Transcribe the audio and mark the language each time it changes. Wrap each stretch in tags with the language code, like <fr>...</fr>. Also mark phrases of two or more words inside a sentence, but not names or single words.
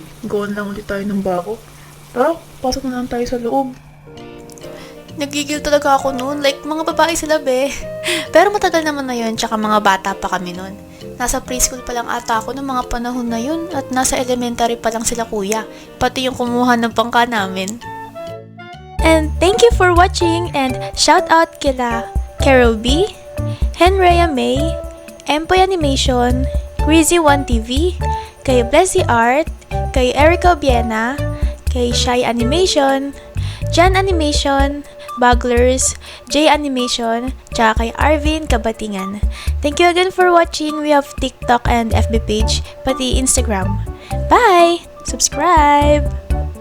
<tl>Gawin lang ulit tayo ng bago. Tara, pasok na lang tayo sa loob. Nagigil talaga ako noon, like mga babae sila be. Pero matagal naman na yun, tsaka mga bata pa kami noon. Nasa preschool pa lang ata ako ng mga panahon na yun at nasa elementary pa lang sila kuya. Pati yung kumuha ng bangka namin.</tl> <en>And thank you for watching and shout out kila Carol B, Henria May, Empoy Animation, Greasy1TV, kay Blessy Art, kay Erica Biena, kay Shy Animation, Jan Animation, Buglers, J Animation,</en> <tl>tsaka kay</tl> <en>Arvin Kabatingan. Thank you again for watching. We have TikTok and FB page, pati Instagram. Bye! Subscribe!</en>